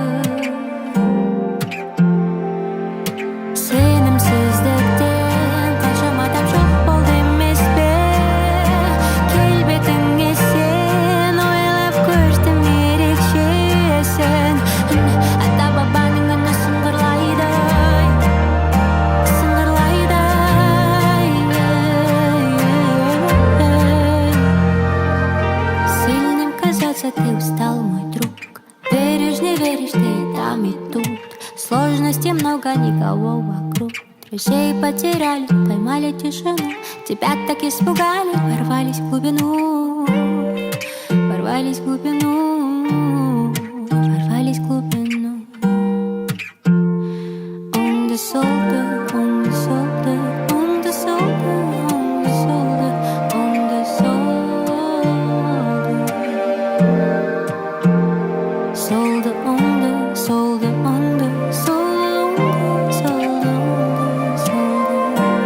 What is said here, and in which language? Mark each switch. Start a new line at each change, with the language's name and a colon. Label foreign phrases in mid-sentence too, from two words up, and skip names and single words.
Kazakh: солды сенімсіздіктен қаншама адам жоқ болды емес пе келбетіңе сен ойлап көрдім ерекшесің ата бабаның үні сыңғырлайды
Russian: сильным казаться ты устал, мой друг. Веришь, не веришь, ты там и тут. Сложностей много, никого вокруг. Друзей потеряли, поймали тишину. Тебя так испугали, ворвались в глубину. Ворвались в глубину. Ворвались в глубину.
Kazakh: Оңды солды, оңды солды, оңды солды, оңды солды, оңды солды. Солды оңды, солды оңды, солды оңды, солды оңды, солды.